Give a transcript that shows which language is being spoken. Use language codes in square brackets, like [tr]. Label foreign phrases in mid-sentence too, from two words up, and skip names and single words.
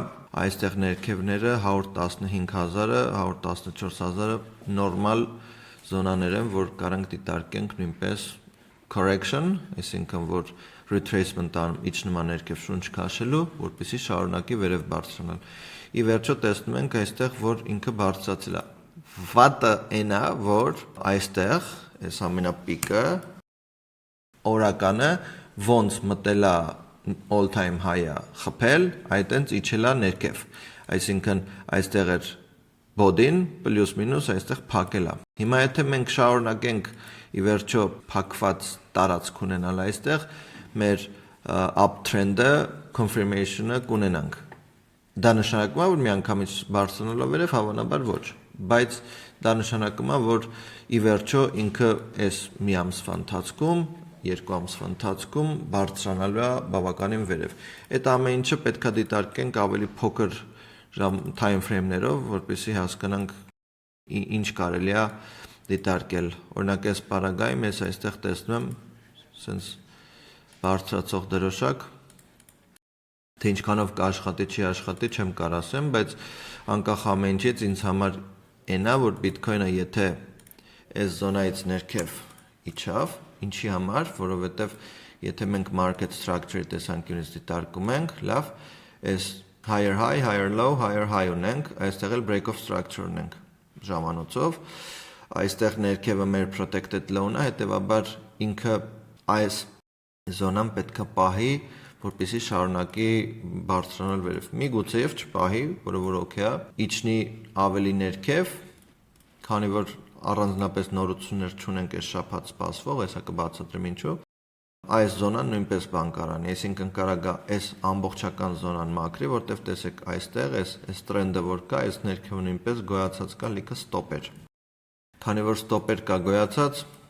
[hy] այստեղ ներքևները 115,000-ը, 114,000-ը նորմալ զոնաներ են, որ կարանք դիտարկենք նույնպես correction, այսինքն որ retracement իջնում է ներքև շունչ քաշելու, որպեսզի շարունակի վերև բարձրանալ։ Ի վերջո տեսնում ենք այստեղ, որ ինքը բարձրացել է։ Վատը այն է, որ այստեղ այս ամենապիկը օրականը ոնց մտել է [en] all time high- [hy] ը խփել, այտենց իջել է ներքև։ Այսինքն այստեղ էր body-ն պլյուս մինուս այստեղ փակել է։ Հիմա եթե մենք շարունակենք ի վերջո փակված տարածք ունենալ այստեղ, մեր uptrend-ը confirmation-ը կունենանք։ Դա նշանակում է, որ միանգամից բարձրանալով վերև հավանաբար ոչ, բայց դա նշանակում է, որ ի վերջո ինքը այս մի ամսվա ընթացքում, երկու ամսվա ընթացքում բարձրանալու է բավականին վերև։ Այդ ամեն ինչը պետք է դիտարկենք ավելի փոքր [en] time frame- [hy] ներով, որպեսզի հասկանանք ինչ կարելի է դիտարկել։ Օրինակ այս պարագայում ես այստեղ տեսնում եմ սենց բարձրացող դրոշակ, թե ինչքանով կաշխատի, չի աշխատի, չեմ կարող ասեմ, բայց անկախ ամեն ինչից ինձ համար այն է, որ բիտքոյնը եթե այս զոնայից ներքև իջավ, ինչի համար, որովհետև եթե մենք market structure-ի տեսանկյունից դիտարկում ենք, լավ, այս [en] higher high, higher low, higher high [hy] ունենք, այստեղ էլ [en] break of structure [hy] ունենք ժամանոցով, այստեղ ներքևը մեր [en] protected low- [hy] ն է, հետևաբար ինքը այս զոնան պետք է պահի, որպեսզի շարունակի բարձրանալ վերև։ Միգուցե եւ չպահի, որը որ օքեյ է, իջնի ավելի ներքև, քանի որ առանձնապես նորություններ չունենք այս շաբաթ սպասվող, հեսա կբացատրեմ ինչու։ Այս զոնան նույնպես բան կարանի, այսինքն կարա գա այս ամբողջական զոնան մաքրի, որտեվ տեսեք այստեղ այս տրենդը որ կա, այս ներքևը նույնպես գոյացած կա լիքը ստոպեր։ Քանի որ ստոպեր կա գոյացած,